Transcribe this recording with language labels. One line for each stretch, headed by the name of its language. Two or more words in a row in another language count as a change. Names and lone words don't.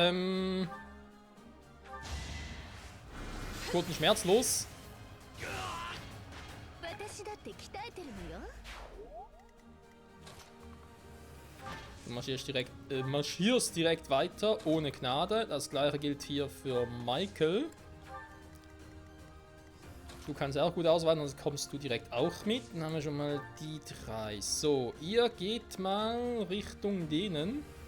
German: Kurzen schmerzlos.
Japanese: 私だって鍛えてるのよ。
German: Du marschierst direkt weiter, ohne Gnade. Das gleiche gilt hier für Michael. Du kannst auch gut ausweichen, sonst kommst du direkt auch mit. Dann haben wir schon mal die drei. So, ihr geht mal Richtung denen.